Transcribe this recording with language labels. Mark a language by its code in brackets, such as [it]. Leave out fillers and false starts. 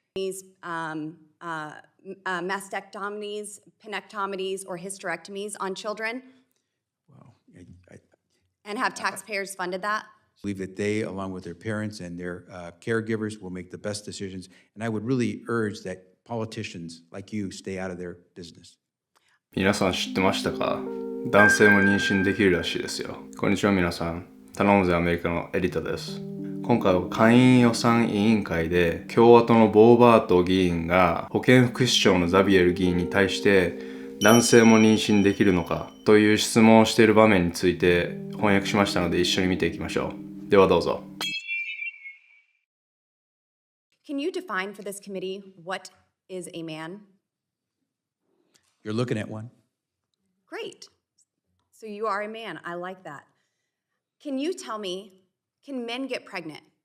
[en] These mastectomies, penectomies, or hysterectomies on children. Well, and have taxpayers funded that? I believe that they, along with their parents and their caregivers, will make the best decisions. And I would really urge that politicians like you stay out of their business. [ja] 皆さん知ってましたか？男性も妊娠できるらしいですよ。こんにちは皆さん。頼むぜアメリカのエディタです。今回は下院予算委員会で共和党のボーバート議員が保健福祉省のザビエル議員に対して男性も妊娠できるのかという質問をしている場面について翻訳しましたので一緒に見ていきましょう。ではどうぞ。 [en] Can you define for this committee what is a man? You're looking at one. Great. So you are a man. I like that. Can you tell me, can men get pregnant?